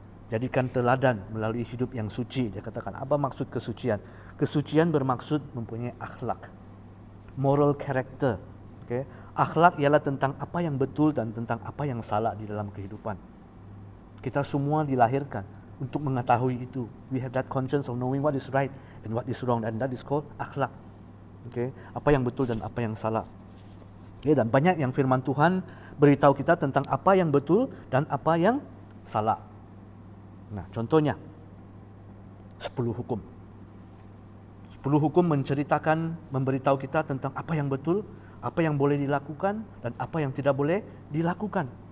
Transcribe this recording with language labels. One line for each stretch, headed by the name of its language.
Malay: Jadikan teladan melalui hidup yang suci. Dia katakan, apa maksud kesucian? Kesucian bermaksud mempunyai akhlak, moral character. Okay? Akhlak ialah tentang apa yang betul dan tentang apa yang salah di dalam kehidupan. Kita semua dilahirkan untuk mengetahui itu.
English: We have that conscience of knowing what is right and what is wrong, and that is called akhlak. Okay?
Malay: Apa yang betul dan apa yang salah. Okay? Dan banyak yang firman Tuhan beritahu kita tentang apa yang betul dan apa yang salah. Nah, contohnya 10 hukum. 10 hukum menceritakan, memberitahu kita tentang apa yang betul, apa yang boleh dilakukan dan apa yang tidak boleh dilakukan.